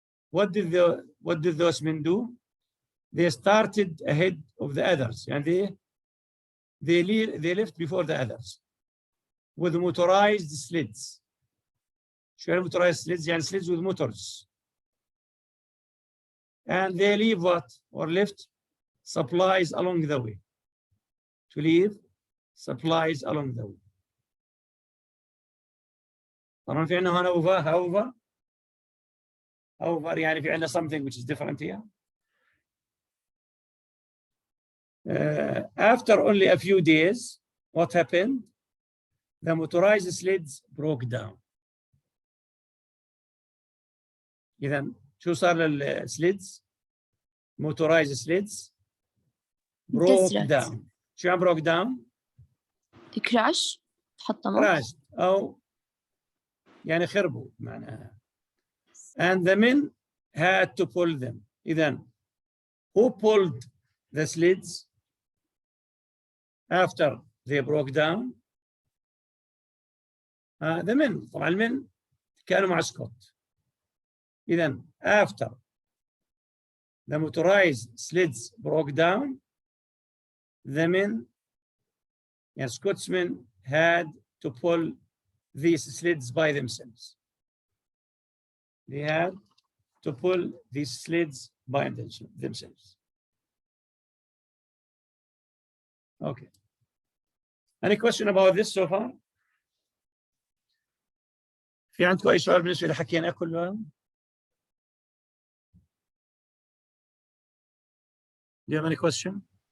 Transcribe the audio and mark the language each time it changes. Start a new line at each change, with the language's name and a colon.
English: What did those men do? They started ahead of the others, and they left before the others with motorized sleds.
Arabic: شو يعني
English: motorized sleds؟
Arabic: يعني
English: sleds with motors. And they leave what? Or left supplies along the way. To leave supplies along the way.
Arabic: طبعا في عندنا هنا
English: however
Arabic: يعني في عندنا
English: something which is different here. After only a few days, what happened? The motorized sleds broke down.
Arabic: إذا شو صار للسليدز؟
English: motorized sleds broke
Arabic: انكسرت.
English: down.
Arabic: شو يعني
English: broke down؟
Arabic: كراش تحطمت.
English: crashed
Arabic: أو يعني خربوا معناها.
English: And the men had to pull them.
Arabic: إذا
English: who pulled the sleds after they broke down? The men.
Arabic: طبعا المن كانوا مع سكوت.
English: إذا after the motorized sleds broke down, the men and Scotsmen had to pull these sleds by themselves. They had to pull these sleds by themselves. Okay. Any question about this so far?
Arabic: في عندكم أي سؤال بالنسبة لحكينا كلهم؟
English: Do you have any question?